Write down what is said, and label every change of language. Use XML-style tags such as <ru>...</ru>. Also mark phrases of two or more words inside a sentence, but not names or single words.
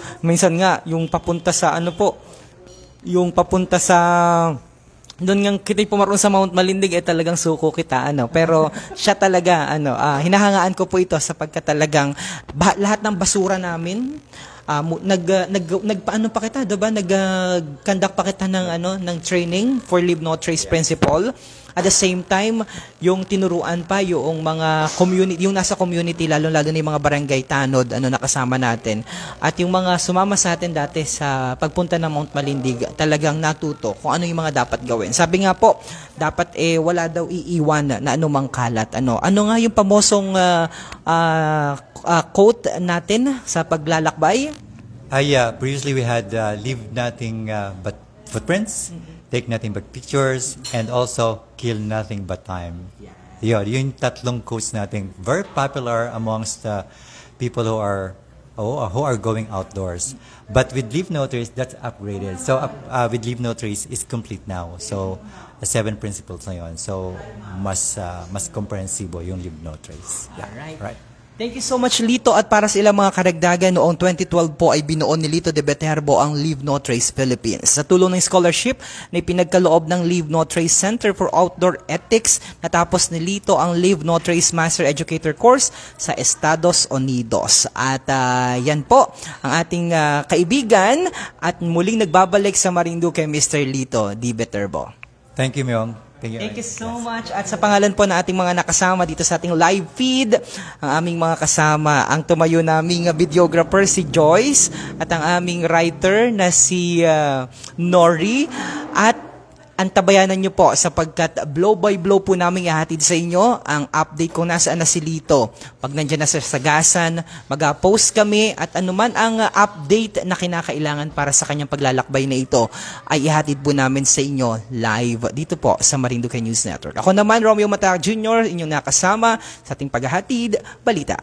<tl>Minsan nga yung papunta sa doon nga kita pumaroon sa Mount Malindig talagang suko kita, ano. Pero siya talaga, hinahangaan ko po ito sapagkat talagang lahat ng basura namin nagpaano pa kita, 'di ba? Nag-conduct pa kita ng</tl> <en>training for Leave No Trace principle. At the same time,</en> <tl>yung tinuruan pa yung mga community, yung nasa community, lalo na yung mga barangay tanod, nakasama natin. At yung mga sumama sa atin dati sa pagpunta ng Mount Malindig, talagang natuto kung ano yung mga dapat gawin. Sabi nga po, dapat wala daw iiwan na anumang kalat. Ano nga yung pamosong quote natin sa paglalakbay?</tl> <en>Previously we had leave nothing but footprints. Take nothing but pictures, and also kill nothing but time.</en> <tl>Yung tatlong quotes natin,</tl> <en>very popular amongst people who are going outdoors. But with Leave No Trace, that's upgraded. So with Leave No Trace is complete now.</en> <tl>So 7 principles na yun. So mas komprehensibo yung Leave No Trace.</tl> <en>Yeah. Right. Thank you so much, Lito.</en> <tl>At para sa ilang mga karagdagan, noong 2012 po ay binuon ni Lito de Viterbo ang Leave No Trace Philippines. Sa tulong ng scholarship na ipinagkaloob ng Leave No Trace Center for Outdoor Ethics, natapos ni Lito ang Leave No Trace Master Educator Course sa Estados Unidos. At yan po ang ating kaibigan at muling nagbabalik sa Marinduque, Mr. Lito de Viterbo.</tl> <en>Thank you, Myong. Thank you so much.</en> <tl>At sa pangalan po na ating mga nakasama dito sa ating live feed, ang aming mga kasama, ang tumayo naming videographer si Joyce at ang aming writer na si Nori at Antabayanan nyo po sapagkat</tl> <en>blow by blow</en> <tl>po namin ihatid sa inyo ang update kung nasaan na si Lito. Pag nandiyan na sa Sagasan, mag-post kami at anuman ang update na kinakailangan para sa kanyang paglalakbay na ito ay ihatid po namin sa inyo live dito po sa Marinduque News Network. Ako naman, Romeo Matac Jr., inyong nakasama sa ating paghahatid balita.</tl>